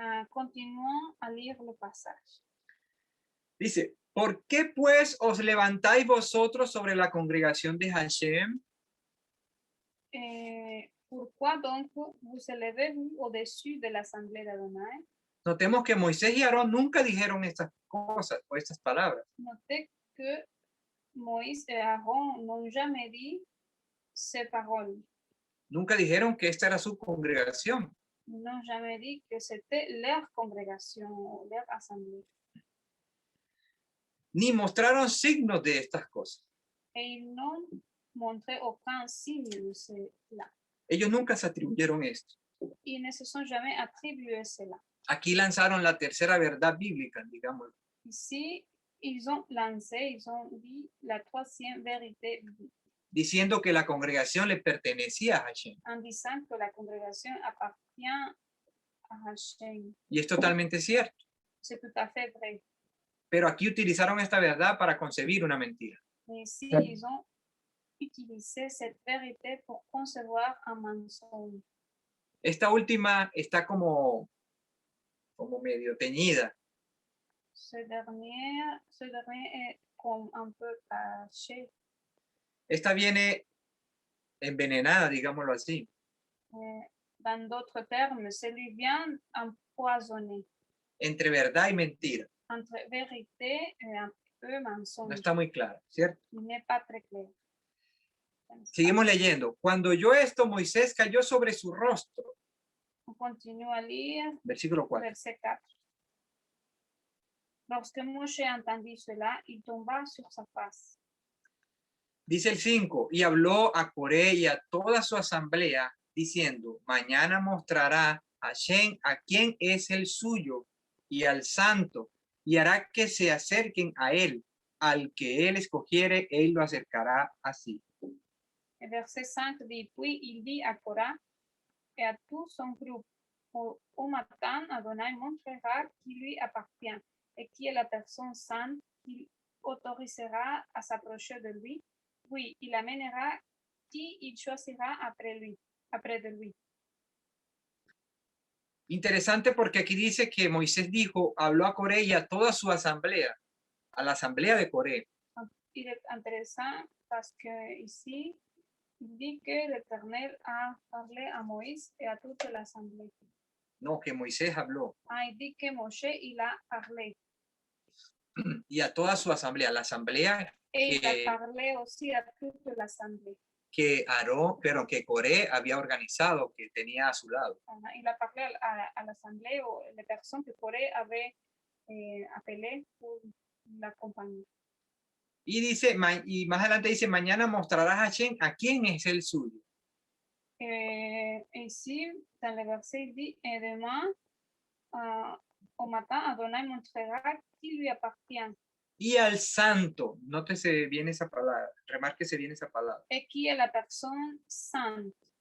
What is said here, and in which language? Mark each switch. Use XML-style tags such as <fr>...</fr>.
<fr>Continuons à lire le passage.</fr> <es>Dice, ¿por qué pues os levantáis vosotros sobre la congregación de Hashem?</es> <fr>Pourquoi donc vous élevez-vous au-dessus de l'assemblée d'Adonai?</fr> <es>Notemos que Moisés y Aarón nunca dijeron estas cosas o estas palabras.</es> <fr>Notez que Moïse et Aaron n'ont jamais dit ces paroles.</fr> <es>Nunca dijeron que esta era su congregación.</es> <fr>Ils n'ont jamais dit que c'était leur congrégation, leur assemblée.</fr> <es>Ni mostraron signos de estas cosas.</es> <fr>Et ils n'ont montré aucun signe de cela.</fr> <es>Ellos nunca se atribuyeron esto.</es> <fr>Ils ne se sont jamais attribués cela.</fr> <es>Aquí lanzaron la tercera verdad bíblica, digamos.</es> <fr>Ici, ils ont lancé, ils ont dit la troisième vérité biblique,</fr> <es>Diciendo que la congregación le pertenecía a Hashem.</es> <fr>en disant que la congrégation appartient à Hashem.</fr> <es>Y es totalmente cierto.</es> <fr>C'est tout à fait vrai.</fr> <es>Pero aquí utilizaron esta verdad para concebir una mentira.</es> <fr>Mais ici, ils ont utilisé cette vérité pour concevoir un mensonge.</fr> <es>Esta última está como medio teñida.</es> <fr>Ce dernier est comme un peu caché.</fr> <es>Esta viene envenenada, digámoslo así.</es> <fr>Dans d'autres termes, celui vient empoisonné</fr> <es>Entre verdad y mentira.</es> <fr>entre vérité et un peu</fr> <es>No</es> <fr>mensonge.</fr> <es>está muy claro, ¿cierto?</es> <fr>Il n'est pas très clair.</fr> <es>Seguimos leyendo. Cuando oyó esto, Moisés cayó sobre su rostro.</es> <fr>On continue à lire</fr> <es>Versículo 4.</es> <fr>verset 4. Lorsque Moshe entendit cela, il tomba sur sa face.</fr> <es>Dice el 5, y habló a Coré y a toda su asamblea, diciendo, mañana mostrará a Hashem a quién es el suyo y al santo, y hará que se acerquen a él. Al que él escogiere, él lo acercará así.</es> <fr>Et verset 5 dit, puis il dit à Korah et à tout son groupe, au matin, Adonai montrera qui lui appartient et qui est la personne sainte qu'il autorisera à s'approcher de lui. Oui, il amènera qui il choisira après de lui.</fr> <es>Interesante porque aquí dice que Moisés dijo, habló a Coré y a toda su asamblea, a la asamblea de Coré.</es> <fr>Il est intéressant parce que ici, il dit que l'Éternel a parlé à Moïse et à toute l'assemblée.</fr> <es>No, que Moisés habló.</es> <fr>Il dit que Moshe, il a parlé.</fr> <es>Y a toda su asamblea, la asamblea</es> <fr>Et il a parlé aussi à toute l'assemblée.</fr> <es>que Aarón, pero que Coré había organizado, que tenía a su lado.</es> <fr>Il a parlé à l'assemblée aux les personnes que Corée avait appelées pour l'accompagner.</fr> <es>Y dice, y más adelante dice, mañana mostrarás a Hashem a quién es el suyo.</es> <fr>Ici, dans le verset, il dit, et demain, au matin, Adonai montrera qui lui appartient.</fr> <es>Y al santo, nótese bien esa palabra, remárquese bien esa palabra.</es> <fr>Et qui est la personne sainte.</fr>